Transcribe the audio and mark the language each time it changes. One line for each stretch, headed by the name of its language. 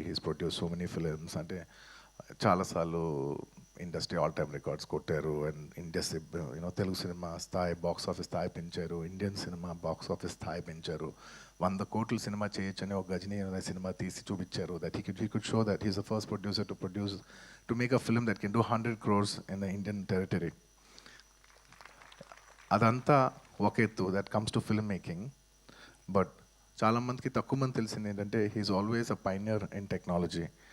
English: He's produce so many films.
Telugu: అంటే చాలాసార్లు industry all time records కొట్టారు. అండ్ ఇండస్ట్రీ తెలుగు సినిమా స్థాయి, బాక్స్ ఆఫీస్ స్థాయి పెంచారు. ఇండియన్ సినిమా బాక్స్ ఆఫీస్ స్థాయి పెంచారు. 100 కోట్ల సినిమా చేయొచ్చని ఒక గజనీ అనే సినిమా తీసి చూపించారు.
English: That he could show that he's the first producer to make a film that can do 100 crores in the Indian territory.
Telugu: అదంతా ఒక ఎత్తు,
English: That comes to film making.
Telugu: But చాలామందికి తక్కువ మంది తెలిసింది ఏంటంటే
English: He is always a pioneer in technology.